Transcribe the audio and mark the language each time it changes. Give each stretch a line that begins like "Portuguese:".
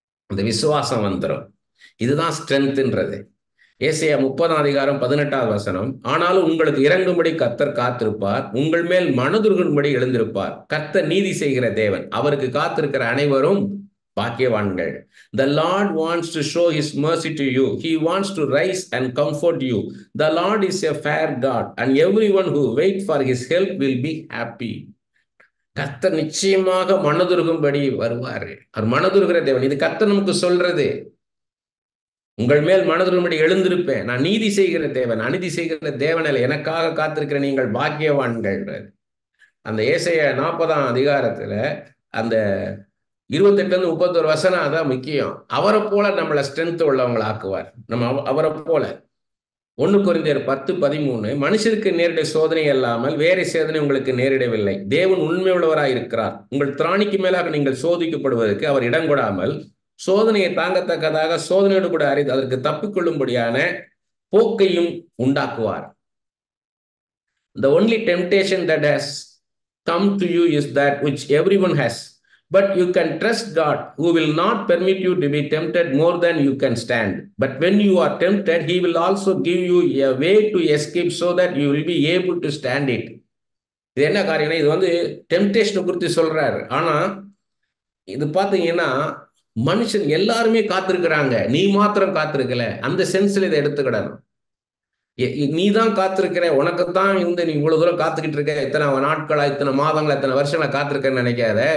Tamil: அந்த விசுவாசம் வந்துடும். இதுதான் ஸ்ட்ரென்த்ன்றது. ஏசாயா 30:18. ஆனாலும் உங்களுக்கு இறங்கும்படி கர்த்தர் காத்திருப்பார், உங்கள் மேல் மனதுருகும்படி எழுந்திருப்பார். கர்த்தர் நீதி செய்கிற தேவன், அவருக்கு காத்திருக்கிற அனைவரும் பாக்கியவான்கள்.
English: The Lord wants to show his mercy to you. He wants to rise and comfort you. The Lord is a fair God, and everyone who waits for his help will be happy.
Tamil: கர்த்தர் நிச்சயமாக மனதுருகும்படி வருவாரு. அவர் மனதுருகிற தேவன். இது கர்த்தர் நமக்கு சொல்றது. உங்கள் மேல் மனதுருகும்படி எழுந்திருப்பேன். நான் நீதி செய்கிற தேவன், அநீதி செய்கிற தேவனில் எனக்காக காத்திருக்கிற நீங்கள் பாக்கியவான்கள். அந்த ஏசாயா 40 அந்த 28-31 அதான் முக்கியம். அவரை போல நம்மளை ஸ்ட்ரென்த் உள்ளவங்களை ஆக்குவார். நம்ம அவரை போல 1 கொரிந்தியர் 10:13 மனுஷருக்கு நேரிட சோதனை அல்லாமல் வேற சோதனை உங்களுக்கு நேரிடவில்லை. தேவன் உண்மை உள்ளவராய் இருக்கிறார். உங்கள் திராணிக்கு மேலாக நீங்கள் சோதிக்கப்படுவதற்கு அவர் இடம் கொடாமல் சோதனையை தாங்கத்தக்கதாக சோதனையோடு கூட அறிந்து அதற்கு தப்பிக்கொள்ளும்படியான போக்கையும் உண்டாக்குவார்.
English: The only temptation that has come to you is that which everyone has. But you can trust God, who will not permit you to be tempted more than you can stand. But when you are tempted, he will also give you a way to escape so that you will be able to stand it.
Tamil: இது என்ன காரியம்னா, இது வந்து டெம்டேஷனை குறித்து சொல்றாரு. ஆனா இது பாத்தீங்கன்னா, மனுஷன் எல்லாருமே காத்திருக்கிறாங்க, நீ மாத்திரம் காத்திருக்கல. அந்த சென்ஸ்ல இதை எடுத்துக்கிடணும். நீ தான் காத்திருக்கிற, உனக்குத்தான் நீ இவ்வளவு தூரம் காத்துக்கிட்டு இருக்க, இத்தனை நாட்களா, இத்தனை மாதங்களா, இத்தனை வருஷங்களா காத்திருக்கன்னு நினைக்காத.